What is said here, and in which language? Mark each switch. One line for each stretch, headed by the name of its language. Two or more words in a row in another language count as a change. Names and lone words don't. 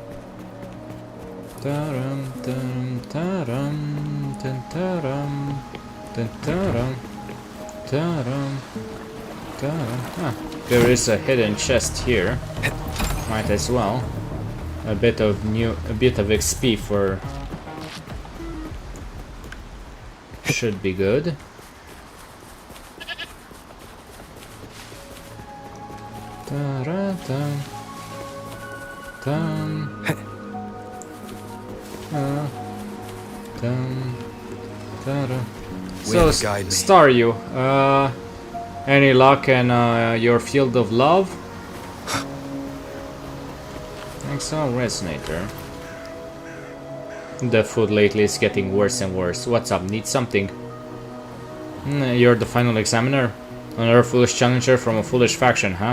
English: Taram, taram, taram, taram, taram, taram, taram. There is a hidden chest here. Might as well. A bit of XP for should be good. Ta-ra-tam. So, Staryu, any luck in your field of love? XL Resonator. The food lately is getting worse and worse. What's up? Need something? You're the final examiner? Another foolish challenger from a foolish faction, huh?